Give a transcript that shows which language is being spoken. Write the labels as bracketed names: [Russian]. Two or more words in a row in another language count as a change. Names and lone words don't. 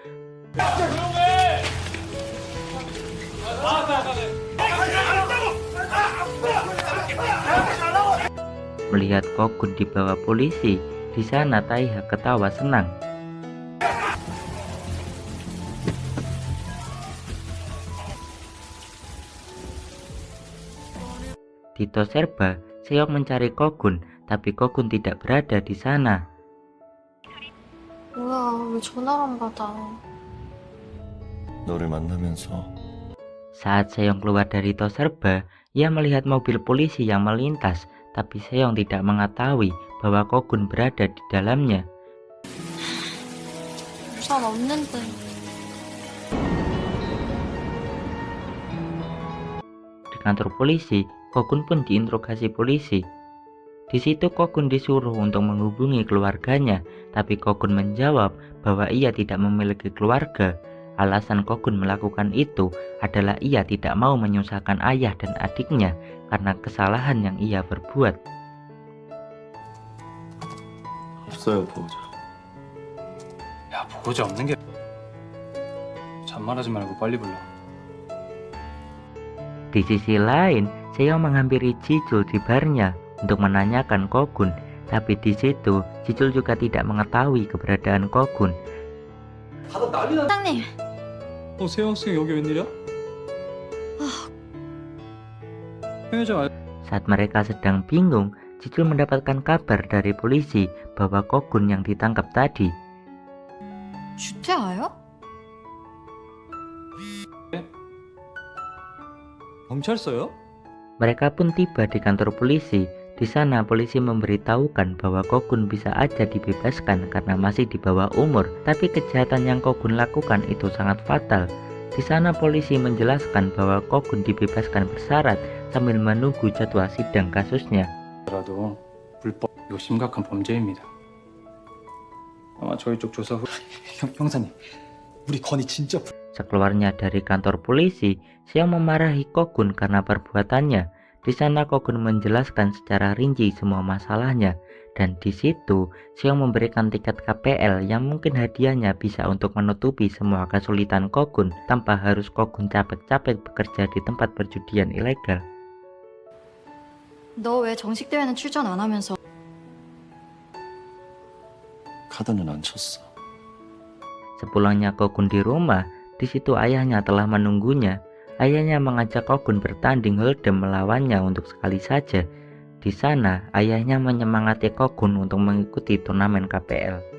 [Indonesian] Melihat Kogun dibawa polisi, di sana Taiha ketawa senang. Di Toserba, Seong mencari Kogun, tapi Kogun tidak berada di sana. [Korean] 뭐야, 왜 전화를 안 받아? 너를 만나면서 [Indonesian] Saat Seong keluar dari Toserba, ia melihat mobil polisi yang melintas, tapi Seong tidak mengetahui bahwa Kogun berada di dalamnya. [Korean] 우산 없는데. [Indonesian] Di kantor polisi, Kogun pun diinterogasi polisi. Di situ Kogun disuruh untuk menghubungi keluarganya, tapi Kogun menjawab bahwa ia tidak memiliki keluarga. Alasan Kogun melakukan itu adalah ia tidak mau menyusahkan ayah dan adiknya karena kesalahan yang ia berbuat. [Korean] 없어요 보호자. 야, 보호자 없는 게 잔말하지 말고 빨리 불러. [Indonesian] Di sisi lain, Seong menghampiri Jijul di barnya untuk menanyakan Kogun, tapi di situ Jijul juga tidak mengetahui keberadaan Kogun. [Korean] 사장님, 세영 씨 여기 웬일이야? 편의점 [Indonesian] Saat mereka sedang bingung, Jijul mendapatkan kabar dari polisi bahwa Kogun yang ditangkap tadi. [Korean] 주태아요? 경찰서요? [Indonesian] Mereka pun tiba di kantor polisi. Di sana polisi memberitahukan bahwa Kogun bisa aja dibebaskan karena masih di bawah umur, tapi kejahatan yang Kogun lakukan itu sangat fatal. Di sana polisi menjelaskan bahwa Kogun dibebaskan bersyarat sambil menunggu jadwal sidang kasusnya. [Korean] 라도 불법 이거 심각한 범죄입니다. 아마 저희 쪽 조사 후 형사님, 우리 건이 진짜 [Indonesian] Sekeluarnya dari kantor polisi, Seong memarahi Kogun karena perbuatannya. Di sana Kogun menjelaskan secara rinci semua masalahnya, dan di situ Seong memberikan tiket KPL yang mungkin hadiahnya bisa untuk menutupi semua kesulitan Kogun tanpa harus Kogun capek-capek bekerja di tempat perjudian ilegal. [Korean] 너 왜 정식 대회는 출전 안 하면서? 카드는 안 쳤어. [Indonesian] Sepulangnya Kogun di rumah, di situ ayahnya telah menunggunya. Ayahnya mengajak Kogun bertanding hold'em melawannya untuk sekali saja. Di sana, ayahnya menyemangati Kogun untuk mengikuti turnamen KPL.